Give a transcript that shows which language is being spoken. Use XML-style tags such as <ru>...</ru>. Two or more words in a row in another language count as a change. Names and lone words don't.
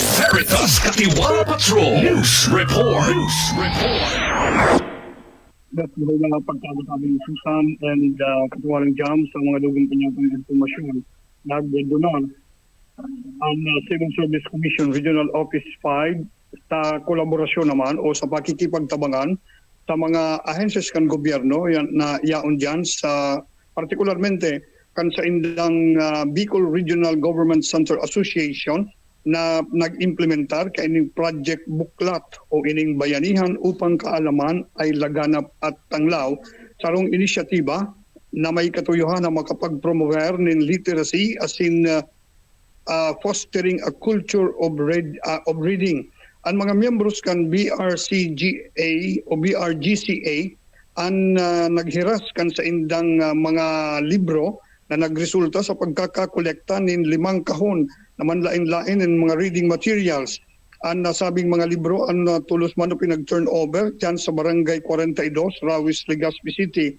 <bik>Veritas Katiwala Patrol News Report.</bik> <en>That's the whole</en> <bik>pagkakatabi ni Susan and Katiwalang Jam sa mga dugang kanyang informasyon. Nagdunar ang Civil Service Commission Regional Office 5 sa kolaborasyon naman o sa pakikipagtabangan sa mga ahensya kan gobyerno na yaon dyan sa particularmente kan sa indang Bicol Regional Government Center Association na nag-implementar ka ining project buklat o ining bayanihan upang kaalaman ay laganap at tanglaw sarong inisyatiba na may katuyuhan na makapag-promover ng literacy</bik> <en>as in fostering a culture of reading.</en> <bik>Ang mga miyembros kan BRCGA o BRGCA ang naghiras kan sa indang mga libro na nagresulta sa pagkakakolekta ng 5 kahon naman lain-lain ng mga</bik> <en>reading materials.</en> <bik>Ang nasabing mga libro ang tulos man pinag-turnover dyan sa Barangay 42, Rawis, Legazpi City.</bik>